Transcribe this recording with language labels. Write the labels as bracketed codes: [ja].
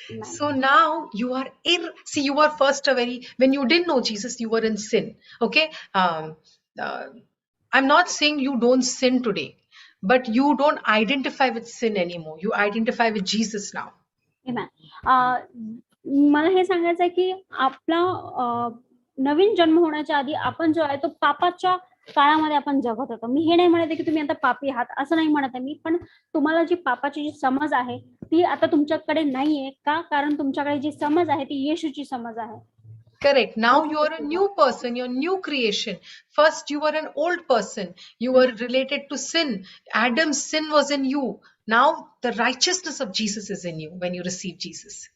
[en] So now you are see, you were first when you didn't know Jesus, you were in sin. Okay. I'm not saying you don't sin today, but you don't identify with sin anymore. You identify with Jesus now. Amen. [mr] मला हे सांगायचं आहे की आपला नवीन जन्म होण्याच्या आधी आपण जो आहे तो पापाच्या काळामध्ये आपण जगत होतो. मी हे नाही म्हणते की तुम्ही आता पापी आहात, असं नाही म्हणत आहे मी, पण तुम्हाला जी पापाची जी समज आहे ती आता तुमच्याकडे नाहीये का? कारण तुमच्याकडे जी समज आहे ती येशूची समज आहे. [en] Correct. Now you are a new person, you're a new creation. First you were an old person. You were related to sin. Adam's sin was in you. Now the righteousness of Jesus is in you when you receive Jesus.